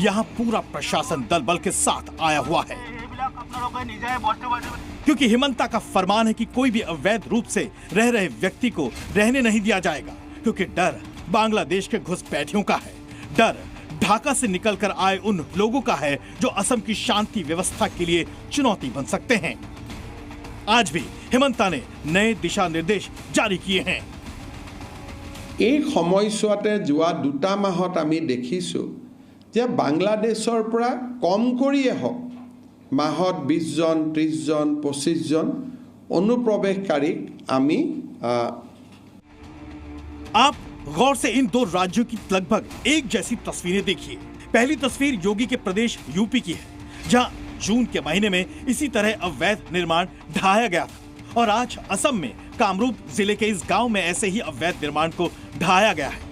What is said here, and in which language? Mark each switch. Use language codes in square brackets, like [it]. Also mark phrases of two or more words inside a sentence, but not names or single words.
[hi] यहां पूरा प्रशासन दल बल के साथ आया हुआ है, क्योंकि हिमंता का फरमान है कि कोई भी अवैध रूप से रह रहे व्यक्ति को रहने नहीं दिया जाएगा, क्योंकि डर बांग्लादेश के घुसपैठियों का है। डर ढाका से निकलकर आए उन लोगों का है जो असम की शांति व्यवस्था के लिए चुनौती बन सकते हैं। आज भी हिमंता ने नए दिशा निर्देश जारी किए हैं। [as] एक সময়ছোৱাতে যোৱা 2 মাহত আমি দেখিছো যে বাংলাদেশৰ পৰা কম কৰিয়ে হওক মাহত 20 জন, 30 জন, 25 জন অনুপ্ৰৱেশকাৰীক আমি [hi] आप गौर से इन दो राज्यों की लगभग एक जैसी तस्वीरें देखिए। पहली तस्वीर योगी के प्रदेश यूपी की है, जहां जून के महीने में इसी तरह अवैध निर्माण ढाया गया था, और आज असम में कामरूप जिले के इस गांव में ऐसे ही अवैध निर्माण को ढाया गया है।